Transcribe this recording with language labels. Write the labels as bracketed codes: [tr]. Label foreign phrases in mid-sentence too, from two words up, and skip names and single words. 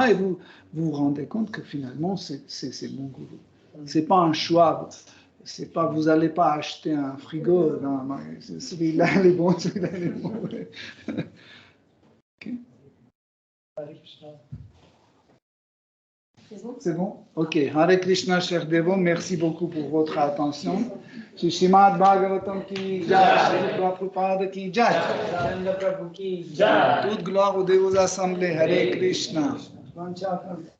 [fr] Et vous vous rendez compte que finalement, c'est mon gourou. C'est pas un choix. C'est pas, vous n'allez pas acheter un frigo. Non, celui-là, il est bon, celui-là, il est mauvais. Okay. C'est bon? Ok. [sa] Hare Krishna, [fr] cher Devo, merci beaucoup pour votre attention. [hi] Shrimad Bhagavatam ki jai, Shri Prabhupada ki jai. [fr] Toute gloire aux Devos assemblés. [sa] Hare Krishna.